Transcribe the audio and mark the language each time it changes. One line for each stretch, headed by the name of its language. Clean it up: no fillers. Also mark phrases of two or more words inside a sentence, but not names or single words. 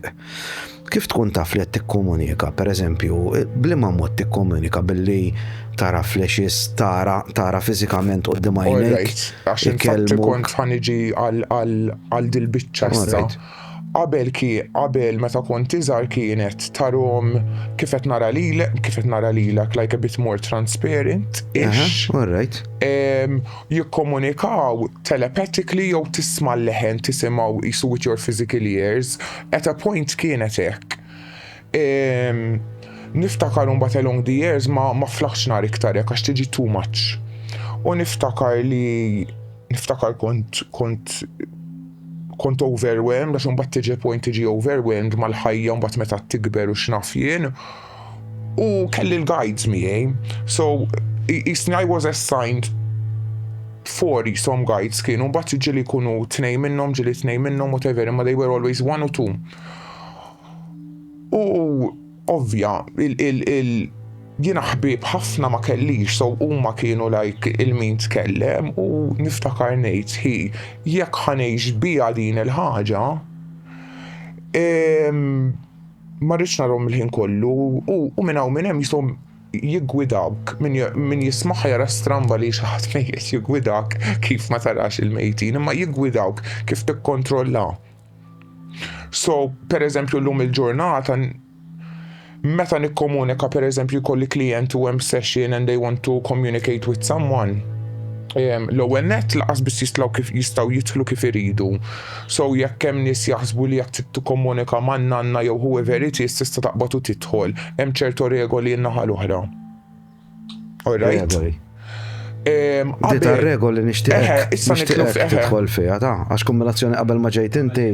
Maltese: Kif tkun taf li qed tikkomunika? Pereżempju, bliema mod tikkomunika billi tara flashes, tara fiżikament quddiem għajnejk. Għax infatti kont ħaniġi għal dil-biċċa issa. Qabel meta kont iżgħar kienet tarhom kif qed nara lilek
English: like a bit more transparent-ish.
Maltese: Jikkomunikaw telepathically jew tisma' l-leħen tisimgħu qisu
English: with your physical ears. At a point
Maltese: kienet hekk. Niftakar mbagħad
English: along the years
Maltese: ma flaħx nar iktar hekk għax tiġi
English: too much.
Maltese: U niftakar kont overwhelmed, għax mbagħad tiġi point tiġi overwhelmed mal-ħajja mbagħad meta tikber u x'naf jien. U kelli l-guides miegħi.
English: So I was assigned 4 some guides
Maltese: kienu mbagħad ġieli jkunu 2 minnhom
English: whatever, imma they were always 1 or 2.
Maltese: U ovvja jiena ħbieb ħafna ma kellix, so huma kienu like il-min tkellem u niftakar ngħid jekk ħanejx biha din il-ħaġa ma rridx narhom il-ħin kollu u minn hawn minn hemm jistgħu jiggwidawk min jismaħ jara stramba li xi ħadd mejjed jiggwidak kif ma tarax il-mejtin imma jiggwidawk kif tikkontrolla. So pereżempju llum il-ġurnata meta nikkomunika pereżempju jkolli klient u hemm session
English: and they want to communicate with someone.
Maltese: L-ewwel nett laqas biss jistgħu jidħlu kif iridu. So jekk hemm nies jaħsbu li jekk tikkomunika ma' nanna jew
English: whoever it is
Maltese: tista' taqbad u tidħol. Hemm ċertu regoli n-naħa l-oħra.
English: All right?
Maltese: Di tar-regoli nixtieq tidħol fiha għax kombinazzjoni qabel ma ġejt inti.